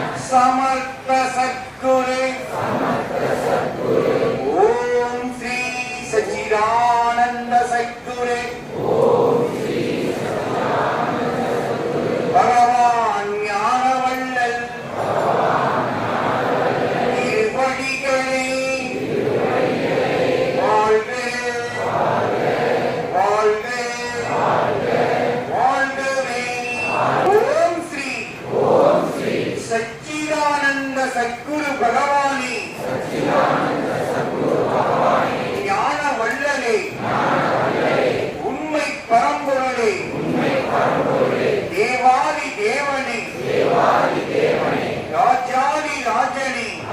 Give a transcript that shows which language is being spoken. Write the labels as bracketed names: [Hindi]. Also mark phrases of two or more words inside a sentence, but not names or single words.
[Tamil] சமர்த்த சத்குரு ஓம் ஸ்ரீ சச்சிதானந்த சத்குரு பகவான் ஞானவள்ளல் திருவடிகளே வாழ்க வாழ்க வாழ்கவே. ஓம் ஸ்ரீ சச்சிதானந்த சத்குரு பகவானே ஞான வள்ளலே உண்மை பரம்பொருளே தேவாதி தேவனே ராஜாதி ராஜனே